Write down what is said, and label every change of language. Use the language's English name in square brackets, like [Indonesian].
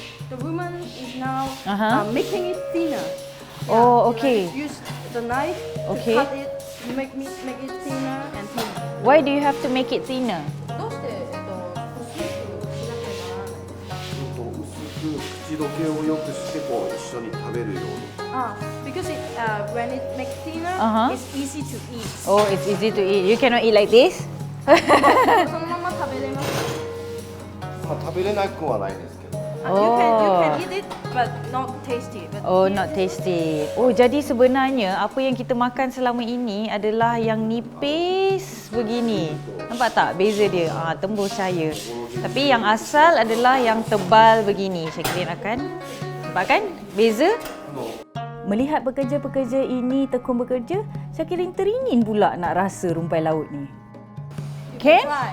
[English] The woman is now making it thinner. Oh, okay. Use the knife to cut it, make it thinner and thinner. Why do you have to make it thinner? [Japanese] どうして薄くしなければならない？薄く口どけを良くして一緒に食べるように。 [English] Because when it makes thinner, it's easy to eat. Oh, it's easy to eat. You cannot eat like this? [Japanese] そのまま食べれますか？食べれなくはないですけど。 [English] You can eat it, but not tasty. Oh, not tasty. [Malay] Oh, jadi sebenarnya apa yang kita makan selama ini adalah yang nipis begini. Nampak tak beza dia? Tembus cahaya. Tapi yang asal adalah yang tebal begini. Syakirin akan nampak kan beza? Melihat pekerja-pekerja ini tekun bekerja, Syakirin teringin pula nak rasa rumpai laut ni. [English] Can?